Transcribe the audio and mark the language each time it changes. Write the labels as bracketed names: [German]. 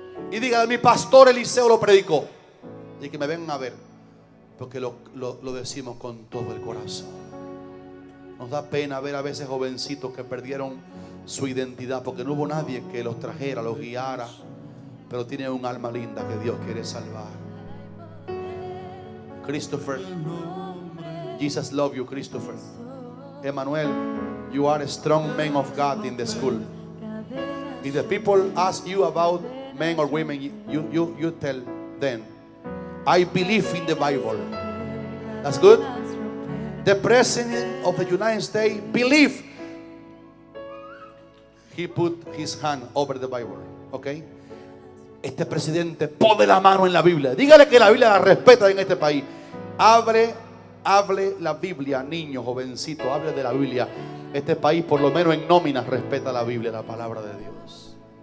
[Spanish] Y diga, mi pastor Eliseo lo predicó. Y que me vengan a ver. Porque lo decimos con todo el corazón. Nos da pena ver a veces jovencitos que perdieron su identidad porque no hubo nadie que los trajera, los guiara. Pero tienen un alma linda que Dios quiere salvar. [English] Christopher, Jesus love you, Christopher. Emmanuel, you are a strong man of God in the school. If the people ask you about men or women, you tell them, I believe in the Bible. That's good. The President of the United States believe. He put his hand over the Bible. Okay. [Spanish] Este presidente pone la mano en la Biblia. Dígale que la Biblia la respeta en este país. Hable la Biblia, niño, jovencito, hable de la Biblia. Este país, por lo menos en nóminas, respeta la Biblia, la palabra de Dios.